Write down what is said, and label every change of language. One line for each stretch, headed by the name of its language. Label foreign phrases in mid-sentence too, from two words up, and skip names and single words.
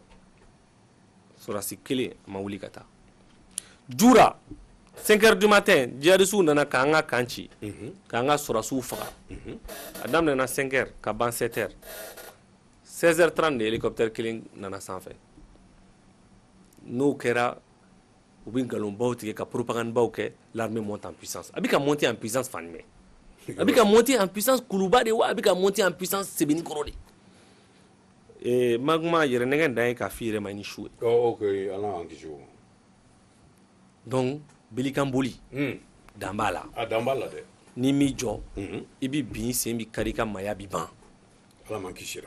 Bambara: sɔrɔsi kelen a ma wuli ka taa jura 5
French: heures du matin
Bambara: jihadistes nana k'an ka kan ci k'an ka sɔrɔsiw faga a daminɛna 5 heures ka ban 7 heures 16h30 de hélicoptère kelen nana sanfɛ n'o kɛra u bɛ nkalonbaw tigɛ ka propagandabaw kɛ
French: l'armée monte en puissance
Bambara: a bɛ ka
French: monter en puissance
Bambara: fan jumɛn a bɛ ka
French: monter en puissance
Bambara: kuluba de wa a bɛ ka
French: monter en puissance
Bambara: sebenikɔrɔ de magma yɛrɛ nɛgɛ dan ye k'a f'i yɛrɛ ma ni su ye ok ala y'an kisi o donc belikan boli dan b'a la a dan b'a la dɛ n'i m'i jɔ i bɛ bin i sen bɛ kari i ka maaya bɛ ban ala m'an kisira